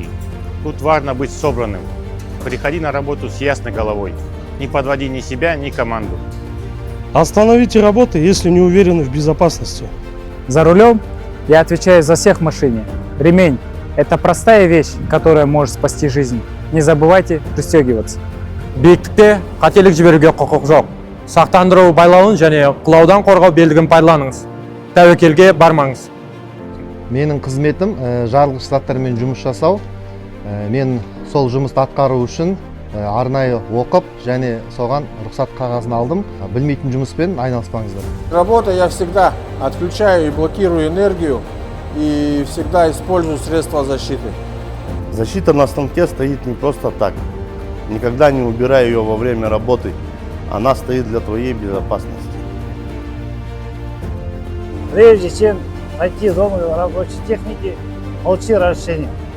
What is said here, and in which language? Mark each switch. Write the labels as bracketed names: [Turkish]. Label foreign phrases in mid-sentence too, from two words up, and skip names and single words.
[Russian] Тут важно быть собранным. Приходи на работу с ясной головой. Не подводи ни себя, ни команду. Остановите работу, если не уверены в безопасности. За рулем я отвечаю за всех в машине. Ремень – это простая вещь, которая может спасти жизнь. Не забывайте пристегиваться. [Kazakh] Биіктікте қателік жіберуге құқық жоқ. Сақтандыру байлауын және құлаудан қорғау белгісін пайдаланыңыз. Тәуекелге бармаңыз. Менің қызметім жарылғыш заттармен жұмыс жасау. Мен сол жұмысты атқару үшін арнайы оқып және соған рұқсат қағазын алдым. Білмейтін жұмыспен айналыспаңыздар. [Russian] Работа я всегда отключаю и блокирую энергию и всегда использую средства защиты. Защита на станке стоит не просто так. Никогда не убирай ее во время работы. Она стоит для твоей безопасности. Прежде чем найти зону рабочей техники, получи разрешение.